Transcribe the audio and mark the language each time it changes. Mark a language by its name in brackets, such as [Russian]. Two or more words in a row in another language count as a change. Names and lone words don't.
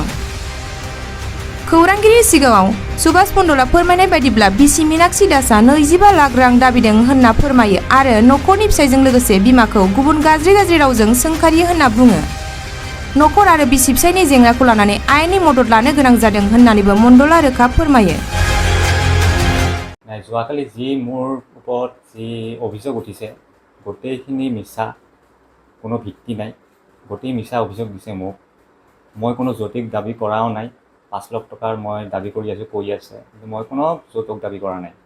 [Bodo] खौरांगिरि सिगाङाव सुभाष मण्डलआ फोरमायनाय बायदिब्ला बिसि मीनाक्षी दासआ 25 लाख रां दाबिदों होनना फोरमायो आरो नखरनि फिसायजों लोगोसे बिमाखौ गुबुन गाज्रि रावजों सोंखारियो होनना बुङो। नखर आरो बिसि फिसायनि जेंनाखौ लानानै आयेननि मदद लानो गोनां जादों होननानैबो मण्डलआ रोखा फोरमायो। [Assamese] যোৱাকালি যি মোৰ ওপৰত যি অভিযোগ উঠিছে গোটেইখিনি মিছা, কোনো ভিত্তি নাই, গোটেই মিছা অভিযোগ দিছে মোক। মই কোনো যৌতুক দাবী কৰাও নাই। 5 লাখ টকাৰ মই দাবী কৰি আছোঁ, কৈ আছে, কিন্তু মই কোনো যৌতুক দাবী কৰা নাই।